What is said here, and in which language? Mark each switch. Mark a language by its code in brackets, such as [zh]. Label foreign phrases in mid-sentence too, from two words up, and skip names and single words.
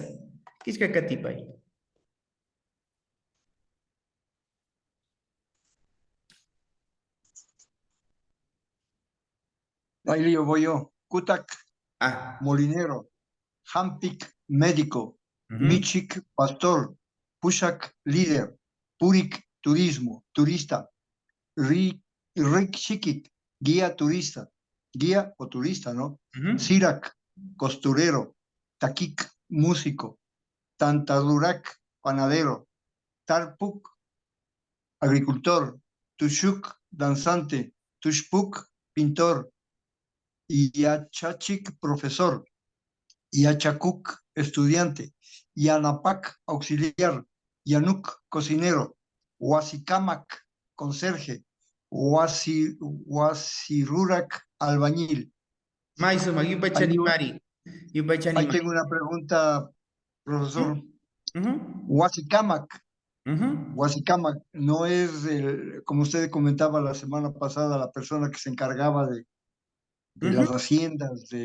[qu] Kishkakatipay. [es] Ahí yo voy yo. Kutak, Ah, molinero. Hampik, médico. ujú, [qu] Michik, pastor. Pushak, líder. Purik, [es] turismo, turista. Rikshikik, guía turista. Guía o turista, ¿no? ujú. Sirak, costurero. Takik, músico. Tantadurak, panadero. Tarpuk, agricultor. Tushuk, danzante. Tushpuk, pintor. Yachachik, profesor. Yachakuk, estudiante. Yanapak, auxiliar. Yanuk, cocinero. Huasicamac, conserje. Huasirurak, albañil. [qu] Maizuma, [es] Ahí, [qu] Yupaychanimari. [es] ahí [qu] Yupaychanimari. [es] tengo una pregunta, Ujú, profesor. ujú, [qu] Huasicamac, ujú, [es] Huasicamac, no es, como usted comentaba la semana pasada, la persona que se encargaba de ujú. las haciendas,